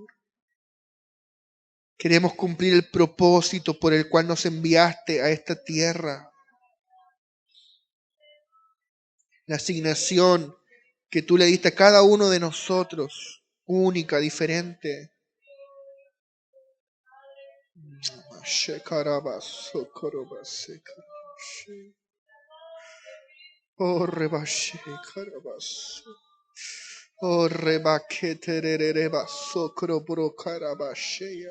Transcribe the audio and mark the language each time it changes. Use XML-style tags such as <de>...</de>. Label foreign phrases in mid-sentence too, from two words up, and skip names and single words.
<es>Queremos cumplir el propósito por el cual nos enviaste a esta tierra. La asignación que tú le diste a cada uno de nosotros, única, diferente. Oh, rebashe, carabaso. Oh, rebaquete, rebaso, crobro, carabashea.</es>